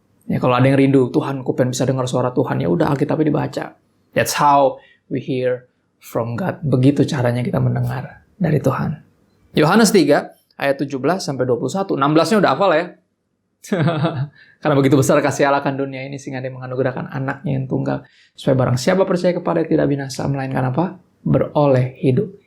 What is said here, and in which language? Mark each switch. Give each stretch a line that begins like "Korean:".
Indonesian: Ya, kalau ada yang rindu, Tuhan, aku pengen bisa dengar suara Tuhan, ya udah Alkitabnya dibaca.
English: That's how we hear from God.
Indonesian: Begitu caranya kita mendengar dari Tuhan. Yohanes 3 ayat 17 sampai 21. 16-nya udah hafal ya. Karena begitu besar kasih Allah akan dunia ini sehingga Dia menganugerahkan anaknya yang tunggal supaya barang siapa percaya kepada Dia tidak binasa melainkan apa? Beroleh hidup.